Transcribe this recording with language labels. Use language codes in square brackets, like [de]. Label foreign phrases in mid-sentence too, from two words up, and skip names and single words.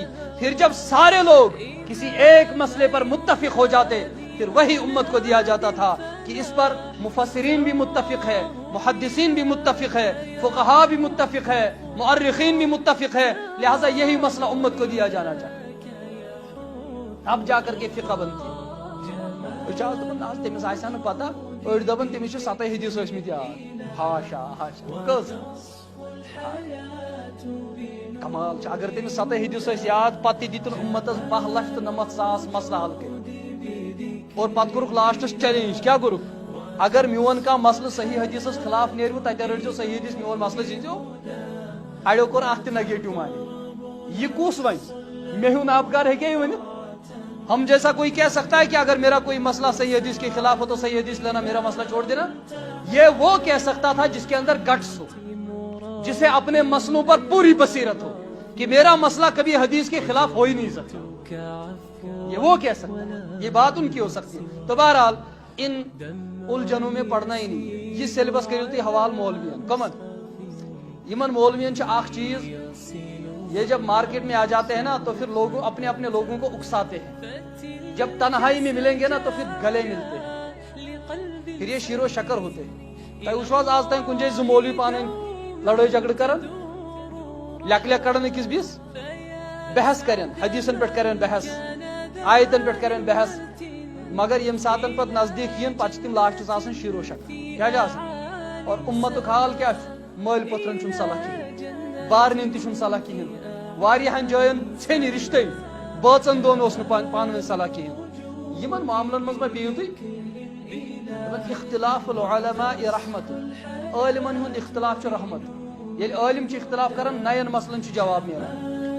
[ur] پھر جب سارے لوگ کسی ایک مسئلے پر متفق ہو جاتے, پھر وہی امت کو دیا جاتا تھا کہ اس پر مفسرین بھی متفق ہے, محدثین بھی متفق ہے, فقہاء بھی متفق ہے, مؤرخین بھی متفق ہے, لہذا یہی مسئلہ امت کو دیا جانا چاہیے. اب جا کر کے فقہ بنتی ہے. [ks] تمس آسیا نا پتہ, أڑ دپان تمس 7 حدیث ٲسمٕتۍ یاد. ہاشا ہاشا کٔژ کمال. اگر تمس 7 حدیث ٲسۍ یاد, پتہٕ تہِ دِتُن امتس 2,99,000 مسئلہ حل کٔرِتھ, اور پتہٕ کوٚرُکھ لاسٹس چیلنج. کیا کوٚرُکھ؟ اگر میون کانٛہہ مسئلہ صحیح حدیثس خلاف نیرو تتہِ رٔٹزیو صحیح حدیث, میون مسئلہ زیٖنزیو. اڑیو کوٚر اتھ تہِ نیگیٹو مانے. یہ کُس وَنہِ؟ مےٚ ہیوٗ آبکار ہیٚکیٛاہ یہِ ؤنِتھ؟ [ur] ہم جیسا کوئی کہہ سکتا ہے کہ اگر میرا کوئی مسئلہ صحیح حدیث کے خلاف ہو تو صحیح حدیث لینا, میرا مسئلہ چھوڑ دینا. یہ وہ کہہ سکتا تھا جس کے اندر گٹس ہو, جسے اپنے مسئلوں پر پوری بصیرت ہو کہ میرا مسئلہ کبھی حدیث کے خلاف ہو ہی نہیں سکتا. یہ وہ کہہ سکتا ہے, یہ بات ان کی ہو سکتی ہے. تو بہرحال ان الجھنوں میں پڑھنا ہی نہیں. [ks] یہ سیلبس کریو تھی حوال مولوین کمن. یمن مولوین چھ اخ چیز, [ur] یہ جب مارکیٹ میں آ جاتے ہیں نا تو پھر لوگوں اپنے اپنے لوگوں کو اکساتے ہیں. جب تنہائی میں ملیں گے نا تو پھر گلے ملتے ہیں, پھر یہ شیر و شکر ہوتے ہیں. [ks] تہ وچھو آز تین کن جائے زٕ مولوی پانے لڑائی جھگڑ کرن, لیک لیک کڑن أکِس بیٚیِس, بحث کرن, حدیثن پہ کرن بحث, آیتن پہ کرن بحث, مگر یم ساتن پتہ نزدیک ین پتہ تم لاسٹس آسان شیر و شکر. کیا آسان؟ اور امتک حال کیا مل پترن چھن صلاح کہین, بارنین تہ چھن صلاح کہین, واریاہن جاین ژھیٚنۍ رشتے, بٲژن دون اوس نہٕ پانہٕ ؤنۍ صلاح کہین. یمن معاملن منٛز ما بِہِو تُہۍ, [ar] اختلاف العلماء رحمت. [ks] عالمن ہُنٛد اختلاف چھُ رحمت. ییٚلہِ عالم چھِ اختلاف کران نین مسلن چھُ جواب نیران.